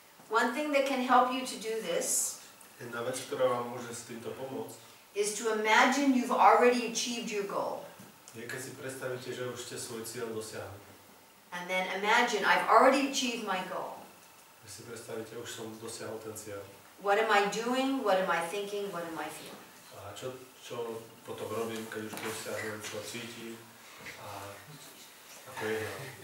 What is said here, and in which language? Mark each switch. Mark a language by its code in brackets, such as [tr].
[en] One thing that can help you to do this [sk] Jedna vec, ktorá vám môže s týmto pomôcť, [en] is to imagine you've already achieved your goal. [sk] je keď si predstavíte, že už ste svoj cieľ dosiahli. [en] And then imagine I've already achieved my goal. [sk] Keď si predstavíte, už som dosiahol ten cieľ. [en] What am I doing? What am I thinking? What am I feeling? [sk] A čo potom robím, keď už dosiahnem, čo cítim a ako jednám.